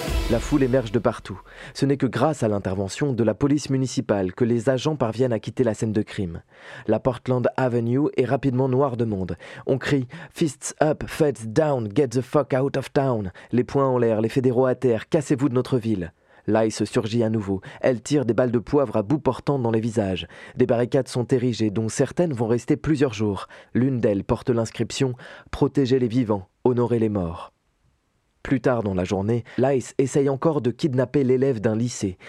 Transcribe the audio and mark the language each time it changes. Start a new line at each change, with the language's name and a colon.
French: La foule émerge de partout. Ce n'est que grâce à l'intervention de la police municipale que les agents parviennent à quitter la scène de crime. La Portland Avenue est rapidement noire de monde. On crie
English: « Fists up, feds down, get the fuck out of town !»
French: Les poings en l'air, les fédéraux à terre, cassez-vous de notre ville ! L'ICE surgit à nouveau. Elle tire des balles de poivre à bout portant dans les visages. Des barricades sont érigées, dont certaines vont rester plusieurs jours. L'une d'elles porte l'inscription « Protéger les vivants, honorer les morts ». Plus tard dans la journée, l'ICE essaye encore de kidnapper l'élève d'un lycée.